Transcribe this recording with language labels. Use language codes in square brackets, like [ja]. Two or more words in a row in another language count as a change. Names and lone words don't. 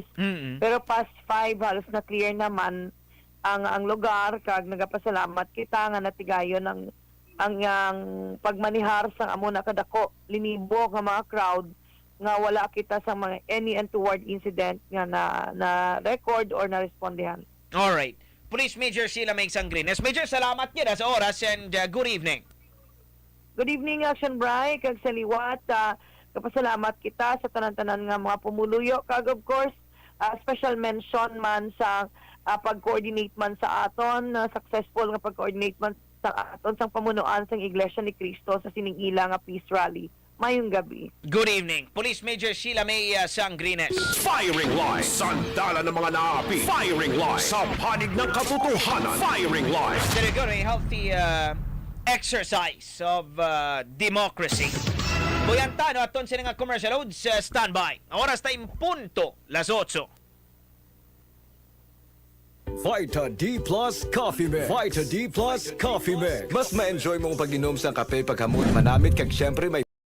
[hil] Pero past 5, halos na clear naman ang lugar kag nagapasalamat kita nga natigayon ang pagmanihar sa amo na kadako linibo nga mga crowd nga wala kita sa mga [en] any untoward incident [hil] nga na record or na respondihan. [en] All right. Police Major Sheila May Sangrines. [hil] Major, salamat gid sa oras and [en] good evening. Good evening, [hil] Action Bray, kag sa liwat. Kapasalamat kita sa tanan-tanan nga mga pumuluyo kag [en] of course special mention [hil] man sa pag-coordinate man sa aton, successful nga pag-coordinate man sa aton sang pamunuan sang Iglesia ni Cristo sa siningila nga [en] peace rally [hil] mayong gabi. [en] Good evening, Police Major Sheila May Sangrines. [tl] Firing line, sandala ng mga naapi. Firing line, sa panig ng katotohanan. Firing line. [en] There you go, a healthy exercise of democracy. [hil] Buyanta, no, aton sila nga [en] commercial loads, [hil] standby. Oras tayong punto, las 8. Vita D Plus Coffee Mix. Vita D Plus Coffee Mix. Mas ma-enjoy mong pag-inom sa kape paghamot manamit kag syempre may